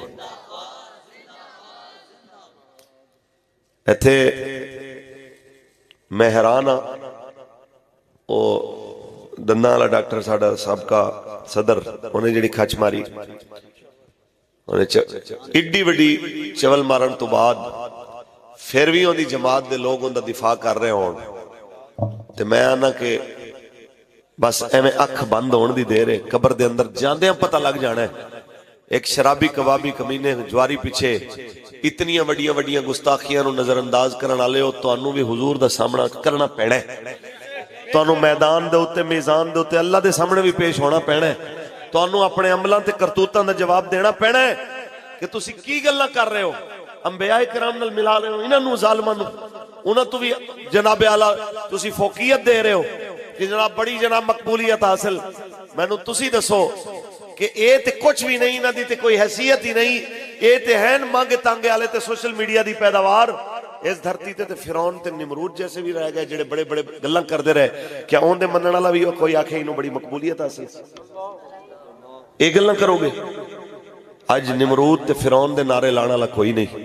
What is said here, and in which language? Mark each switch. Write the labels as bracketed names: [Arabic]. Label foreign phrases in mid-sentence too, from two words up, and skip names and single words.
[Punjabi] ایتھے میں حیران ہاں، او دنداں والا ڈاکٹر ساڈا سابقہ صدر انہیں جڑی کھچ ماری، ایڈی وڈی چول مارن تو بعد پھر بھی ان دی جماعت دے لوگ ان دا دفاع کر رہے ہون تے میں آنا کہ بس ایویں اکھ بند ہون دی دیر ہے، قبر دے اندر جاندیاں پتہ لگ جانا ہے۔ ایک شرابی کبابی کمینے جواری پیچھے اتنیاں وڈیاں وڈیاں گستاخیاں نو نظر انداز کرن والے ہو، تانوں بھی حضور دا سامنا کرنا پینا ہے، تانوں میدان دے اوتے میزان دے اوتے اللہ دے سامنے بھی پیش ہونا پینا ہے، تانوں اپنے عملاں تے کرتوتاں دا جواب دینا پینا ہے کہ تسی کی گلاں کر رہے ہو، انبیاء کرام نال ملا رہے ہو، انہاں نو ظالماں نو، انہاں تو بھی جناب اعلیٰ تسی فوقیت دے رہے ہو کہ جناب بڑی جناب مقبولیت حاصل۔ میں نو تسی دسو کہ اے تے کچھ بھی نہیں، نہ دی تے کوئی حیثیت ہی نہیں، اے تے ہیں مانگے تانگے آلے تے [English] social media [Punjabi] دی پیداوار۔ اس دھرتی تے فرعون تے نمرود جیسے بھی رہ گئے جڑے بڑے بڑے گلاں کردے رہے، کیا اون دے منن والا بھی کوئی آکھے انہوں بڑی مقبولیت حاصل؟ یہ گلاں کرو گے؟ اج نمرود تے فرعون دے نعرے لانے والا کوئی نہیں.